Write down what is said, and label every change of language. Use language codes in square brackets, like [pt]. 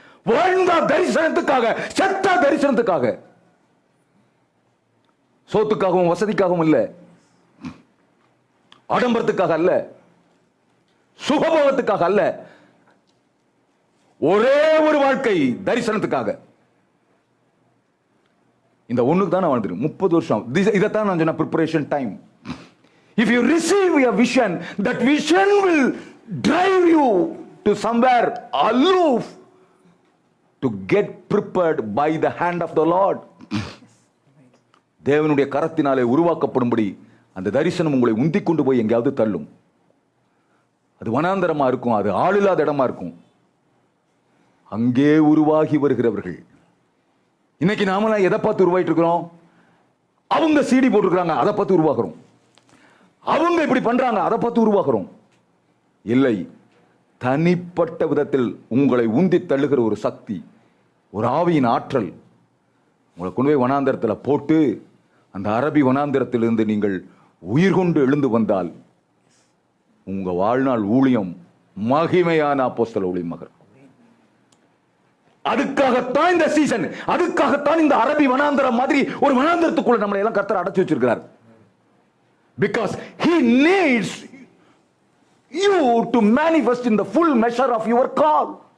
[ta] வாழ்ந்தா தரிசனத்துக்காக, செத்தா தரிசனத்துக்காக, சோத்துக்காகவும் வசதிக்காகவும் இல்ல, ஆடம்பரத்துக்காக அல்ல, சுகபோகத்துக்காக அல்ல, ஒரே ஒரு வாழ்க்கை தரிசனத்துக்காக. இந்த ஒண்ணுக்கு தான் நான் வாழ்ந்துருக்கேன் 30 வருஷம். இதைத்தான் நான் சொன்ன [en] preparation time. If you receive a vision, that vision will drive you to somewhere aloof to get prepared by the hand of the Lord. [ta] தேவனுடைய கரத்தினாலே உருவாக்கப்படும்படி அந்த தரிசனம் உங்களை உந்தி கொண்டு போய் எங்கேயாவது தள்ளும். அது வனாந்தரமா இருக்கும், அது ஆளில்லாத இடமா இருக்கும். அங்கே உருவாகி வருகிறவர்கள். இன்னைக்கு நாமெல்லாம் எதை பார்த்து உருவாயிட்டு இருக்கிறோம்? அவங்க சிடி போட்டிருக்கிறாங்க, அதை பார்த்து உருவாக்குறோம். அவங்க இப்படி பண்றாங்க, அதை பார்த்து உருவாக்குறோம். இல்லை, தனிப்பட்ட விதத்தில் உங்களை உந்தி தள்ளுகிற ஒரு சக்தி, ஒரு ஆவியின் ஆற்றல் உங்களை கொண்டு போய் வனாந்தரத்தில் போட்டு, அந்த அரபி வனாந்தரத்திலிருந்து நீங்கள் உயிர் கொண்டு எழுந்து வந்தால் உங்க வாழ்நாள் ஊழியம் மகிமையான அப்போஸ்தல ஊழியம் மகர். அதுக்காகத்தான் இந்த சீசன், அதுக்காகத்தான் இந்த அரபி வனாந்தரம் மாதிரி ஒரு வனாந்தரத்துக்குள்ள நம்மளை எல்லாம் கர்த்தர் அடைச்சு வச்சிருக்கிறார். [en] Because he needs you to manifest in the full measure of your call.